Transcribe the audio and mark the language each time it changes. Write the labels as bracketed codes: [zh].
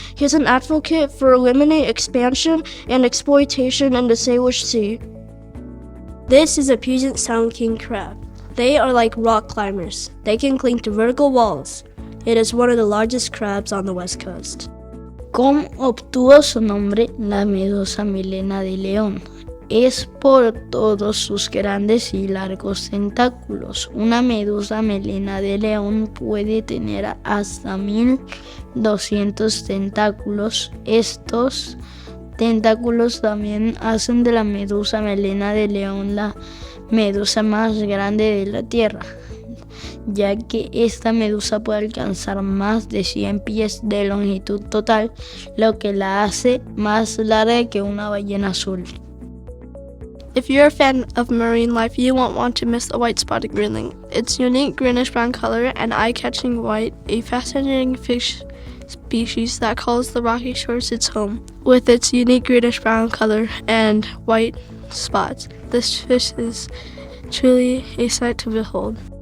[en] He is an advocate for eliminating expansion and exploitation in the Salish Sea. This is a Puget Sound king crab. They are like rock climbers. They can cling to vertical walls. It is one of the largest crabs on the west coast. [es] ¿Cómo obtuvo su nombre la medusa melena de león? Es por todos sus grandes y largos tentáculos. Una medusa melena de león puede tener hasta 1200 tentáculos. Estos tentáculos también hacen de la medusa melena de león la medusa más grande de la Tierra, ya que esta medusa puede alcanzar más de 100 pies de longitud total, lo que la hace más larga que una ballena azul. [en] If you're a fan of marine life, you won't want to miss the white-spotted greenling. Its unique greenish-brown color and eye-catching white, a fascinating fish species that calls the rocky shores its home. With its unique greenish-brown color and white spots, this fish is truly a sight to behold.